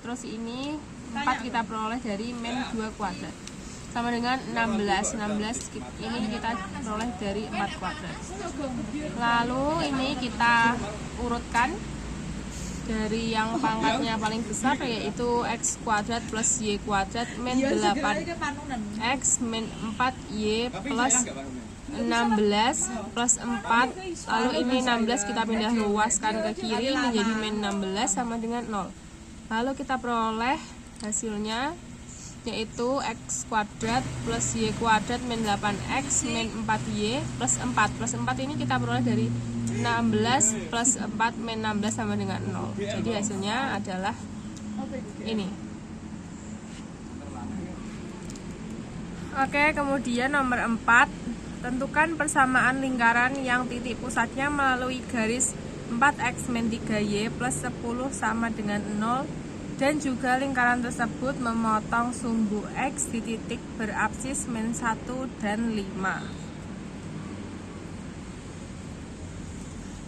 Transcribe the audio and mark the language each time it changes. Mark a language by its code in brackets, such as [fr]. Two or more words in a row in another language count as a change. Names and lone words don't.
[id] Terus ini 4 kita peroleh dari min 2 kuadrat sama dengan 16 ini kita peroleh dari 4 kuadrat. Lalu ini kita urutkan dari yang pangkatnya paling besar, yaitu X kuadrat plus Y kuadrat min 8X min 4Y plus 16 plus 4. Lalu ini 16 kita pindah luaskan ke kiri menjadi min 16 sama dengan 0. Lalu kita peroleh hasilnya, yaitu X kuadrat plus Y kuadrat min 8X min 4Y plus 4. Plus 4 ini kita peroleh dari 16 plus 4 min 16 sama dengan 0. Jadi hasilnya adalah ini. Oke, kemudian nomor 4. Tentukan persamaan lingkaran yang titik pusatnya melalui garis 4X min 3Y plus 10 sama dengan 0 dan juga lingkaran tersebut memotong sumbu X di titik berapsis min 1 dan 5.